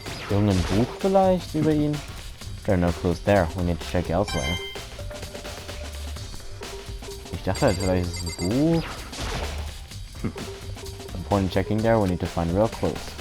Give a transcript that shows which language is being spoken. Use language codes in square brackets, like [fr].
[de] Irgendein Buch vielleicht über ihn? [en] There are no clues there. We need to check elsewhere. [de] Ich dachte, vielleicht ist es ein Buch. [en] Upon checking there, we need to find real clues.